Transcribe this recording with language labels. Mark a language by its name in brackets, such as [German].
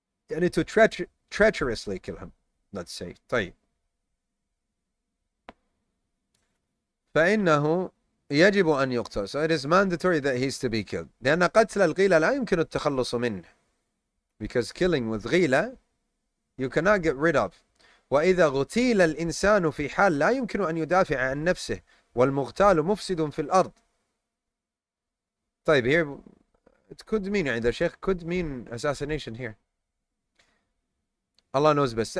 [English] يعني to treacherously kill him, let's say. [Arabic] طيب. فإنه يجب أن يقتل. [English] So it is mandatory that he is to be killed. [Arabic] لأن قتل الغيلة لا يمكن التخلص منه. [English] Because killing with غيلة, you cannot get rid of. [Arabic] وإذا اغتيل الإنسان في حال لا يمكن أن يدافع عن نفسه والمغتال مفسد في الأرض. [English] طيب, here it could mean, the Sheikh could mean assassination here. Allah knows best.